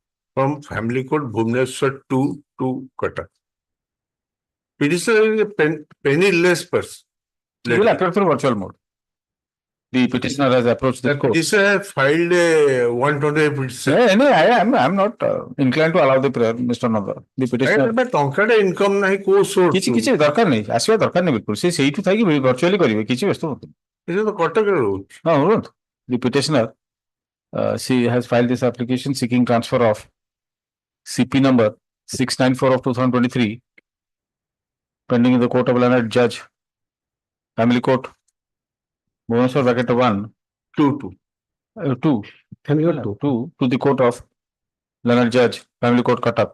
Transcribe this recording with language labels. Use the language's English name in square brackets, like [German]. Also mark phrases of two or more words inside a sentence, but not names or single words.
[English] From family court Bhubaneswar to Cuttack. Petitioner is a penniless person. You will appear through virtual mode. The petitioner has approached the court. Petitioner has filed a 120 petition. No, I'm not inclined to allow the prayer, Mr. Nanda. The petitioner. [Odia] ଟଙ୍କାଟେ income ନାହିଁ କୋଉ source କିଛି ଦରକାର ନାହିଁ ଆସିବା ଦରକାର ନାହିଁ ବିଲକୁଲ ସେ ସେଇଠୁ ଥାଇକି ଭର୍ଚୁଆଲି କରିବେ କିଛି ବ୍ୟସ୍ତ ହୁଅନ୍ତୁ ଏଟା ତ କଟକରେ ରହୁଛି ହଁ ରୁହନ୍ତୁ [English] the petitioner she has filed this application seeking transfer of CP number 694 of 2023 pending in the court of learned judge family court Bhubaneswar bracket 1 2 to the court of learned judge family court Cuttack.